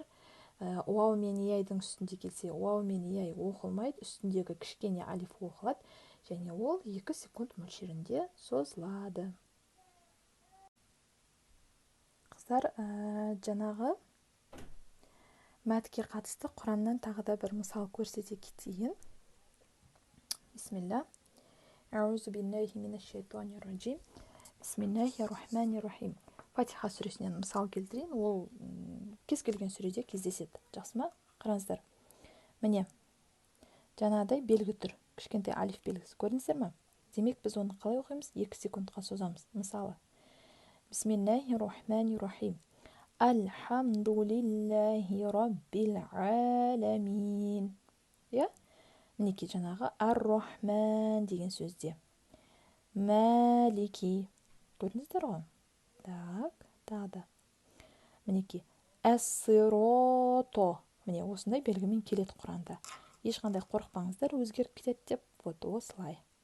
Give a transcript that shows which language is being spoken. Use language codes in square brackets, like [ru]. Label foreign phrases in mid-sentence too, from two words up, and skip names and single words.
[kk] Уау мен яйдың үстінде келсе, уау мен яй оқылмайды, үстіндегі кішкене алиф оқылады. Және ол 2 секунд мөлшерінде созылады. қыздар, жанағы мәтке қатысты Құраннан тағы да бір мысал көрсете кетейін. Бисмилля. [ar] أعوذ بالله من الشيطان الرجيم. بسم الله الرحمن الرحيم. [kk] Фатиха сүресінен мысал келтірейін. Ол кез келген сүреде кездеседі. Жақсы ма? Қараңыздар. Міне, жаңағыдай белгі тұр. Кішкентай алиф белгісі көрдіңіздер ме? Демек біз оны қалай оқимыз? 2 секундқа созамыз. Мысалы, [ar] بسم الله الرحمن الرحيم. الحمد لله رب العالمين. [kk] Я? Мінекей жаңағы ар-рахман деген сөзде. Малики. Көрдіңіздер ғой? Так, тағы да. Мінекей әс-сирото. Міне осындай белгімен келеді Құранда. Ешқандай қорықпаңыздар, өзгеріп кетеді деп, вот осылай.